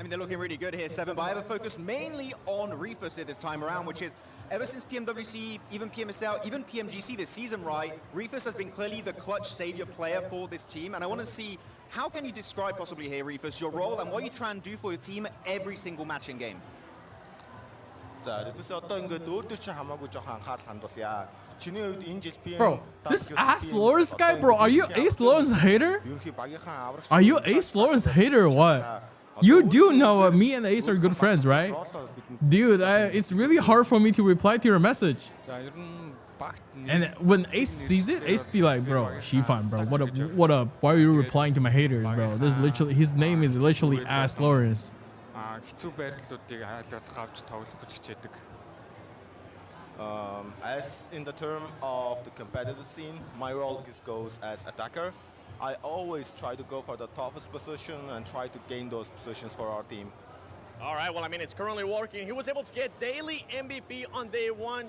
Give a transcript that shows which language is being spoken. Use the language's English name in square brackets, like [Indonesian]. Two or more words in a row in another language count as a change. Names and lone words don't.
[English] I mean, they're looking really good here, Seven, but I have a focus mainly on Refus here this time around, which is ever since PMWC, even PMSL, even PMGC this season, right, Refus has been clearly the clutch savior player for this team, and I want to see, how can you describe possibly here, Refus, your role and what you try and do for your team every single match in game? [Mongolian] За Refus одоо ингээд өөр чинь хамаагүй жоохон анхаарал хандуулъя. Чиний хувьд энэ жил PM [English] Bro, this Ace Lawrence guy, bro, are you Ace Lawrence hater? [Mongolian] Ерөнхий багийнхаа аврагч. [English] Are you Ace Lawrence hater or what? You do know me and Ace are good friends, right? Dude, it's really hard for me to reply to your message. [Mongolian] За ер нь багт [English] And when Ace sees it, Ace be like, bro, Xifan, bro, what up? Why are you replying to my haters, bro? This literally, his name is literally Ace Lawrence. [Mongolian] хэцүү байрлалуудыг хайлуулах авч тоглох гэж хичээдэг. [English] As in the term of the competitive scene, my role goes as attacker. I always try to go for the toughest position and try to gain those positions for our team. All right, well, I mean, it's currently working. He was able to get daily MVP on day one.